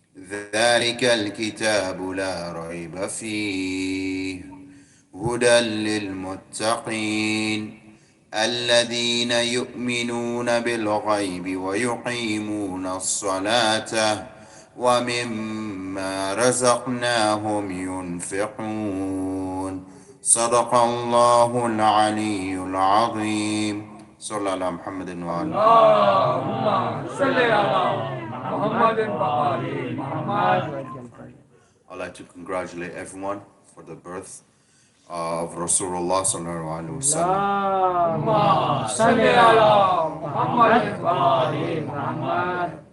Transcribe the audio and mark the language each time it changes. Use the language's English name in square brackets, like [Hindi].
[Arabic] ذلك الكتاب لا ريب فيه هدى للمتقين الذين يؤمنون بالغيب ويقيمون الصلاة ومما رزقناهم ينفقون. صدق الله العلي العظيم. صلى الله على محمد وآله. اللهم صل على محمد وآل محمد. [English] I'd like to congratulate everyone for the birth of Rasulullah sallallahu alaihi wasallam. [Arabic] اللهم صل على محمد وآل محمد.